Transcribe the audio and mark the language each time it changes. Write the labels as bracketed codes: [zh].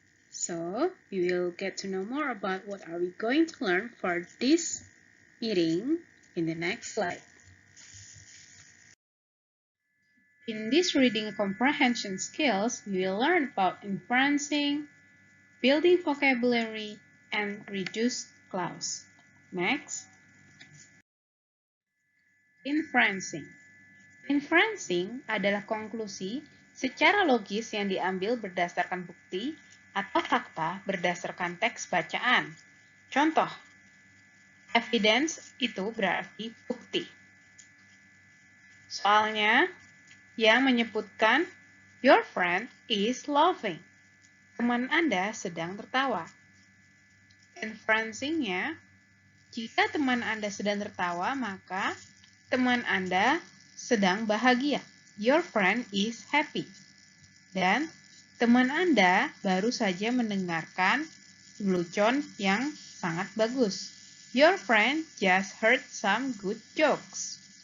[en] So, we will get to know more about what are we going to learn for this meeting in the next slide. In this reading comprehension skills, we will learn about inferencing, building vocabulary, and reduced clause. Next, inferencing. [id] Inferencing adalah konklusi secara logis yang diambil berdasarkan bukti atau fakta berdasarkan teks bacaan. Contoh, evidence itu berarti bukti. Soalnya yang menyebutkan [en] your friend is laughing. [id] Teman Anda sedang tertawa. Inferencing-nya, jika teman Anda sedang tertawa, maka teman Anda sedang bahagia. [en] Your friend is happy. [id] Dan teman Anda baru saja mendengarkan lelucon yang sangat bagus. [en] Your friend just heard some good jokes.